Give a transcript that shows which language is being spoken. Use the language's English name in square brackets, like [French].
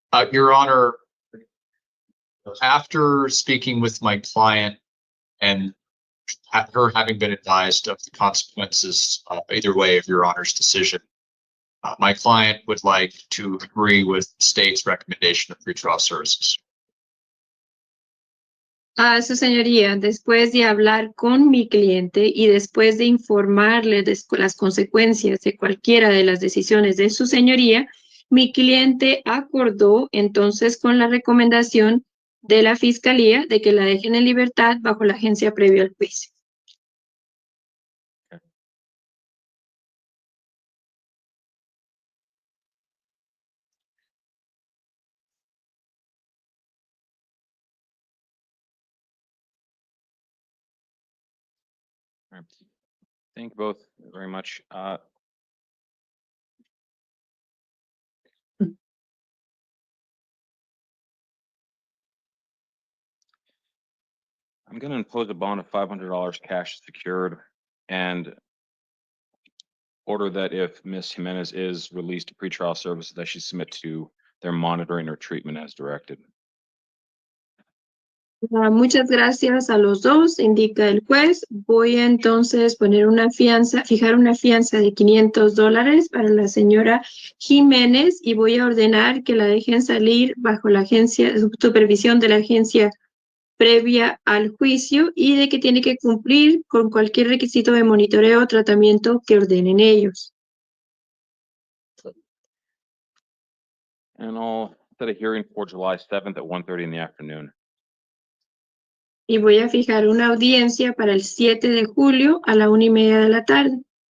[English] Your Honor, after speaking with my client and her having been advised of the consequences either way of Your Honor's decision, my client would like to agree with the state's recommendation of pretrial services. [Spanish] Su señoría, después de hablar con mi cliente y después de informarle de las consecuencias de cualquiera de las decisiones de su señoría, mi cliente acordó entonces con la recomendación de la fiscalía de que la dejen en libertad bajo la agencia previo al juicio. [English] All right. Thank you both very much. I'm going to impose a bond of $500 cash secured and order that if Ms. Jimenez is released to pretrial services, that she submit to their monitoring or treatment as directed. [Spanish] Muchas gracias a los dos, indica el juez. Voy a entonces poner una fianza, fijar una fianza de $500 para la señora Jiménez y voy a ordenar que la dejen salir bajo la supervisión de la agencia previa al juicio y de que tiene que cumplir con cualquier requisito de monitoreo o tratamiento que ordenen ellos. [English] And I'll set a hearing for July 7th at 1:30 in the afternoon. [Spanish] Y voy a fijar una audiencia para el 7 de julio a la 1:30 de la tarde.